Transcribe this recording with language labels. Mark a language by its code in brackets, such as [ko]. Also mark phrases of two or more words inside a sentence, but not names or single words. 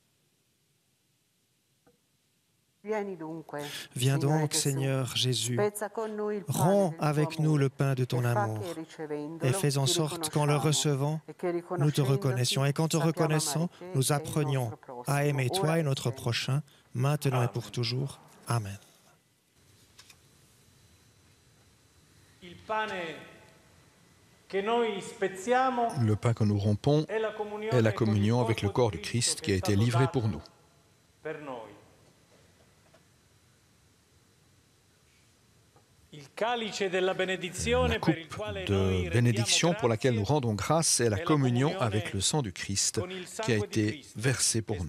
[fr] Viens donc, Seigneur Jésus, romps avec nous le pain de ton amour et fais en sorte qu'en le recevant, nous te reconnaissions et qu'en te reconnaissant, nous apprenions à aimer toi et notre prochain, maintenant et pour toujours. Amen. [it] Il pane che noi spezziamo [fr] Le pain que nous rompons [it] è la [fr] est la communion avec le corps du Christ qui a été livré pour nous. [it] per noi. Il calice della benedizione [fr] La [it] per il [fr] coupe [it] quale [fr] de [it] noi [fr] bénédiction [it] rendiamo [fr] pour laquelle nous [it] grazie [fr] rendons grâce est la [it] è la [fr] communion [it] comunione [fr] avec le sang du Christ [it] con il [fr] qui a [it] sangue di [fr] été [it] Cristo [fr] versé [it] che [fr] pour [it] è [fr] nous.